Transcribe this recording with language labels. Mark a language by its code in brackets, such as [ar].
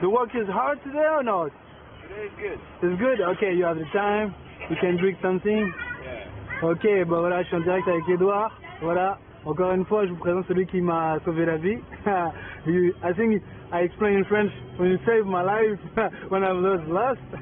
[en] The work is hard today or not? Today's good. It's good? Okay, you have the time? We can drink something? [fr] Ok, bah voilà, je suis en direct avec Edouard. Voilà, encore une fois, je vous présente celui qui m'a sauvé la vie. [en] I think I explain in French when you saved my life when I was lost.